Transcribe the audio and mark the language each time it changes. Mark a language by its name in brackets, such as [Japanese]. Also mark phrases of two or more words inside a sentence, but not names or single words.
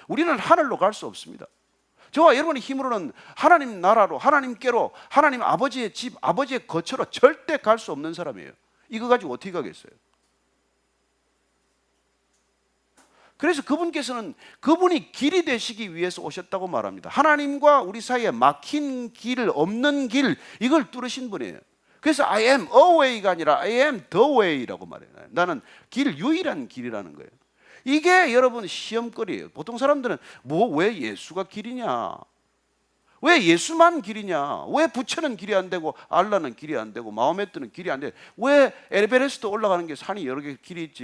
[Korean] 우리는 하늘로 갈 수 없습니다. 저와 여러분의 힘으로는 하나님 나라로, 하나님께로, 하나님 아버지의 집, 아버지의 거처로 절대 갈 수 없는 사람이에요. 이거 가지고 어떻게 가겠어요? 그래서 그분께서는 그분이 길이 되시기 위해서 오셨다고 말합니다. 하나님과 우리 사이에 막힌 길, 없는 길, 이걸 뚫으신 분이에요. 그래서 [English] I am a way [Korean] 가 아니라 [English] I am the way [Korean] 라고 말해요. 나는 유일한 길이라는 거예요. 이게 여러분 시험거리예요. 보통 사람들은 왜 예수가 길이냐? 왜 예수만 길이냐? 왜 부처는 길이 안 되고 알라는 길이 안 되고 마호메트는 길이 안 돼? 왜 에베레스트 올라가는 게 산이 여러 개 길이 있지?